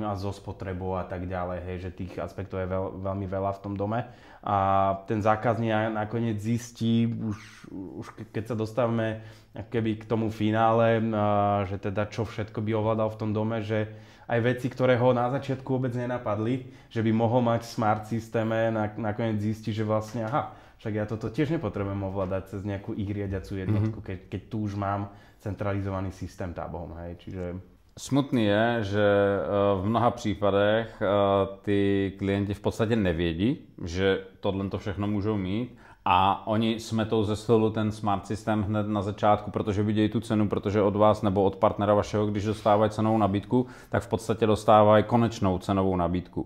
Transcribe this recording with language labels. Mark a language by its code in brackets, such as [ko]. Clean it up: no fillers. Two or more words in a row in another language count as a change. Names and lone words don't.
[sk] a zo spotrebou a tak ďalej, hej, že tých aspektov je veľmi veľa v tom dome a ten zákazník nakoniec zistí, už keď sa dostávame keby k tomu finále, že teda čo všetko by ovládal v tom dome, že aj veci, ktoré ho na začiatku vôbec nenapadli, že by mohol mať v smart systéme, nakoniec zistí, že vlastne však ja toto tiež nepotrebujem ovládať cez nejakú ich riadiacu jednotku, keď tu už mám centralizovaný systém tábom, hej, čiže... [cs] Smutný je, že v mnoha případech ty klienti v podstatě nevědí, že tohle to všechno můžou mít a oni smetou ze stolu ten smart systém hned na začátku, protože vidějí tu cenu, protože od vás nebo od partnera vašeho, když dostávají cenovou nabídku, tak v podstatě dostávají konečnou cenovou nabídku.